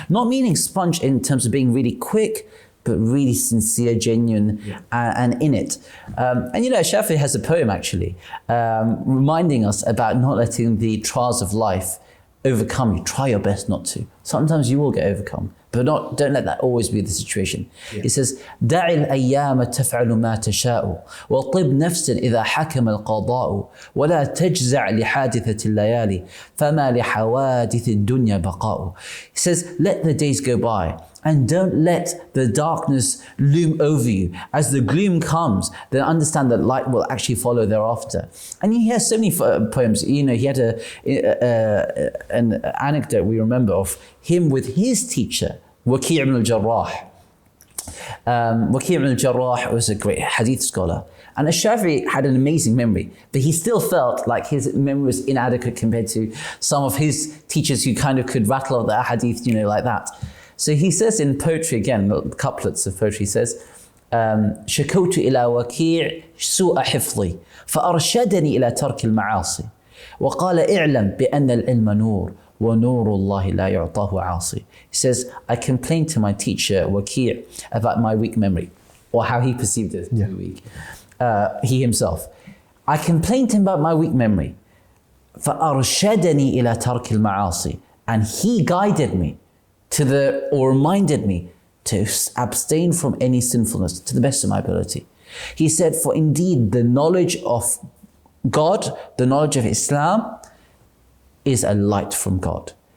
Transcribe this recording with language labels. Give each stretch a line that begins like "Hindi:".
English: Not meaning sponge in terms of being really quick, but really sincere, genuine, and in it. And Shafi'i has a poem actually, reminding us about not letting the trials of life overcome you. Try your best not to. Sometimes you will get overcome, but don't let that always be the situation. It says,
Arabic: دع الأيام تفعل ما تشاء وطب نفس إذا حكم القضاء ولا تجزع لحادثة الليالي فما لحوادث الدنيا بقاء.
English: He says, let the days go by and don't let the darkness loom over you. As the gloom comes, then understand that light will actually follow thereafter. And he has so many poems. You know, he had an anecdote we remember of him with his teacher, Waki' ibn al-Jarrah. Waki' ibn al-Jarrah was a great hadith scholar. And ash-Shafi'i had an amazing memory, but he still felt like his memory was inadequate compared to some of his teachers who kind of could rattle out the hadith, you know, like that. So he says in poetry, again, couplets of poetry, he says,
Arabic: شكوت إلى وكيع سوء حفظي فأرشدني إلى ترك المعاصي وقال اعلم بأن العلم نور ونور الله لا يعطاه عاصي.
English: He says, I complained to my teacher, Waki', about my weak memory, or how he perceived it to be weak. He himself. I complained to him about my weak memory.
Arabic: فأرشدني إلى ترك المعاصي.
English: And he guided me or reminded me to abstain from any sinfulness to the best of my ability. He said, for indeed the knowledge of God, the knowledge of Islam is a light from God.